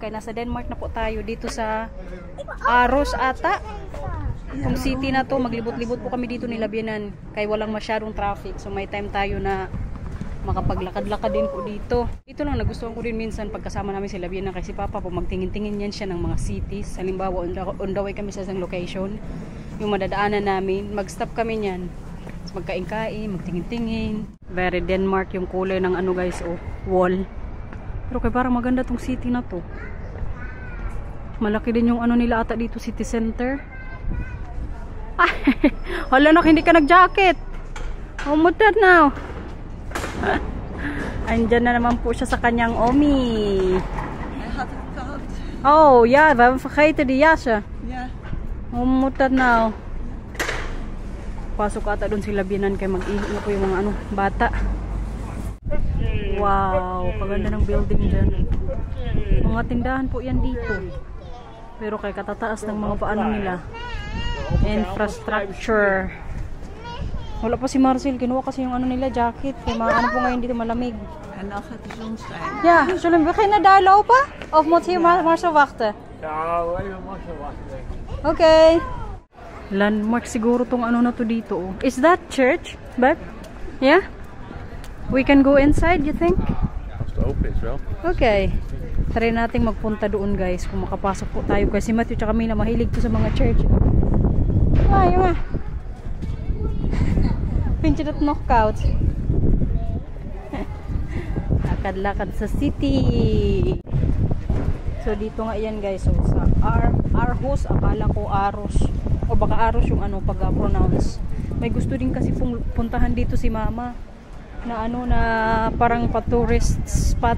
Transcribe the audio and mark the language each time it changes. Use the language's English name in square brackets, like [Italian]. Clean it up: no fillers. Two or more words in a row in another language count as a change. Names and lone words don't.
[Filipino] Kaya nasa Denmark na po tayo dito sa Aros ata. Kung city na to, maglibot-libot po kami dito ni Labianan. Kaya walang masyadong traffic. So may time tayo na makapaglakad-lakad din po dito. Ito lang nagustuhan ko din minsan pagkasama namin si Labianan kasi Papa po magtingin-tingin yan siya ng mga cities. Halimbawa [English] on the way [Filipino] kami sa isang location, yung madadaanan namin, mag-stop kami niyan. Magkain-kain, magtingin-tingin. Very Denmark yung kulay ng ano guys, oh, wall. Pero kaya parang maganda tong city na to. Malaki din yung ano nila ata dito, city center. Ah, hala nak, hindi ka nag-jacket. Oh, mutad now. Andyan na naman po siya sa kanyang Omi. [Dutch] Oh, ja, we hebben vergeten de jassen. Ja. Hoe moet dat nou? [Filipino] Pasok ata doon si Labianan kaya mag-ihi na po yung mga ano, bata. Wow, paganda ng building dyan. Mga tindahan po yan dito. Pero kay katataas ng mga paano nila. Infrastructure. Wala pa si Marcel, kinuha kasi yung ano nila, jacket. Kaya mga ano po ngayon dito malamig. [Dutch] En dan gaat de zon schijnen. Ja, zullen we beginnen daar lopen? Of moet hier Marcel wachten? Ja, even Marcel wachten. Okay. [Filipino] Landmark siguro tong ano na to dito. [English] Oh. Is that church? But yeah? We can go inside, you think? [Dutch] Als het open is wel. Okay. [Filipino] Try nating magpunta doon guys kung makapasok po tayo kasi Matthew tsaka Mila mahilig to sa mga church. Ay, ma. [Dutch] Vind je dat nog koud? [Filipino] Lakad-lakad sa city. So dito nga yan guys, so sa Aarhus, akala ko Aros o baka Aros yung ano pag-pronounce. May gusto din kasi pong puntahan dito si Mama na ano na parang pa-tourist spot.